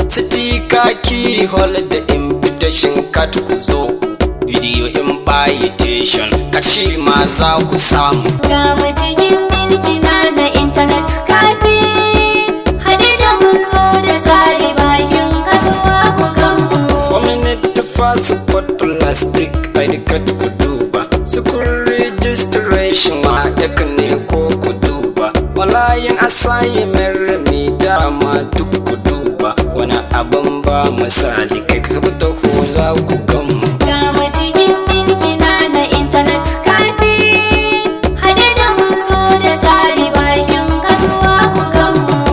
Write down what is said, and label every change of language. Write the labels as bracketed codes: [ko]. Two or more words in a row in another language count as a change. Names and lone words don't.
[ha] Sticker, keyhole da [en] invitation card [ha] ku zo ku. [en] Video invitation card [ha] shi ma za ku samu. Ga mu cikin binkina na [en] internet cafe, [ha] Hadeja mun zo da tsari bakin kasuwa ku gan mu. [en] Community passport plastic I D card [ha] ku duba. [en] School registration [ha] ma duk ne ko ku duba. [en] Online assignment [ha] remi dama duk ku duba. Wani abin ba misali kai ku taho za ku gan mu. Ga mu cikin binkina na [en] internet cafe, [ha] Hadeja mun zo da tsari bakin kasuwa ku gan mu.